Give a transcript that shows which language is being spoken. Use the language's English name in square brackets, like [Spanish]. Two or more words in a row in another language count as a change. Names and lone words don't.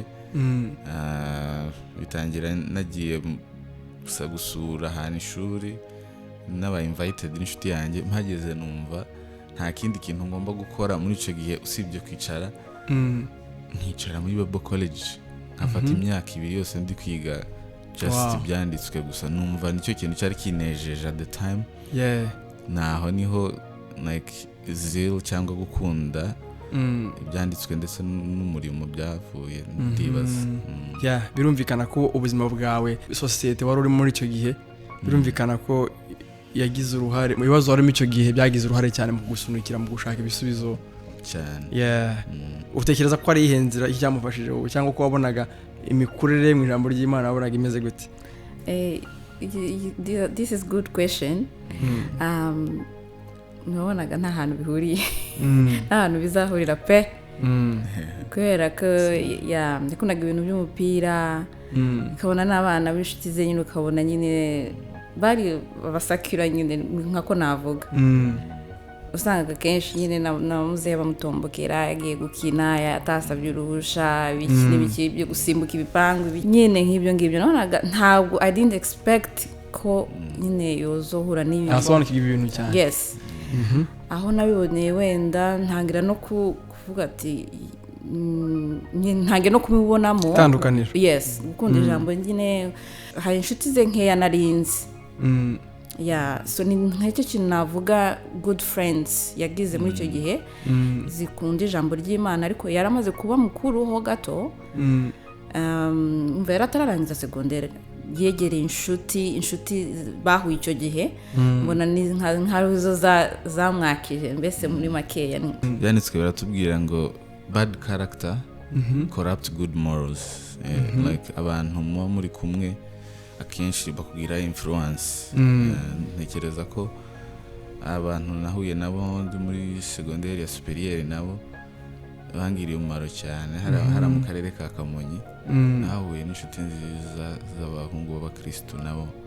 [Kinyarwanda] Bitangira nagiye gusura ahantu ishuri n'aba invited n'inshuti yanjye, mpageze numva nta kindi kintu ngomba gukora muri icyo gihe usibye kwicara, nkicara muri Bible College nkafata imyaka 2 yose ndi kwiga just byanditswe gusa. Numva nicyo kintu cyari kinejeje [English] at the time. [Kinyarwanda] Naho niho [English] like zeal [Kinyarwanda] cyangwa gukunda ibyanditswe ndetse n'umurimo byavuye ndibaza. Birumvikana ko ubuzima bwawe, society wari uri muri icyo gihe, birumvikana ko yagize uruhare mu bibazo warimo icyo gihe, byagize uruhare cyane mu gusunikira, mu gushaka ibisubizo cyane. Utekereza ko ari ihenzira icyamufashije wowe, cyangwa ko wabonaga imikurire mu ijambo ry'Imana wabonaga imeze gute? [English] This is good question. [Kinyarwanda] Nabonaga nta hantu bihuriye, nta hantu bizahurira pe, kubera ko nakundaga ibintu by'umupira, ukabona n'abana b'inshuti ze nyine, ukabona nyine bari babasakira nyine nkako navuga. Usanga kenshi nyine namuze bamutombokera, yagiye gukina, yatasabye uruhusha, biki byo gusimbuka ibipangu nyine nk'ibyo ngibyo. Nabonaga ntabwo [English] I didn't expect [Kinyarwanda] ko nyine yozohura n'ibintu. Asobanukirwa ibintu cyane. [English] Yes. [Kinyarwanda] Aho nabiboneye wenda ntangira no kuvuga ati ntangira no kumubonamo tandukaniro. Yes, gukunda ijambo nyine. Hari inshuti ze nkeya narinzi. So ni nk'icyo kintu navuga [English] good friends [Kinyarwanda] yagize muri icyo gihe, zikunda ijambo ry'Imana, ariko yaramaze kuba mukuru ho gato. Umva yaratararangiza secondaire, yegereye inshuti bahuye icyo gihe, mbona ni nk'aruzo zamwakije mbese muri makeya. Byanditswe baratubwira ngo [English] bad character corrupt good morals. [Kinyarwanda] Like abantu muri kumwe akenshi bakubwira influence. Ntekereza ko abantu nahuye nabo muri secondaire ya superieur nabo bangiriye umumaro cyane. Hari mu karere ka Kamonyi nahuye n'inshuti nziza z'abahungu b'abakristo nabo.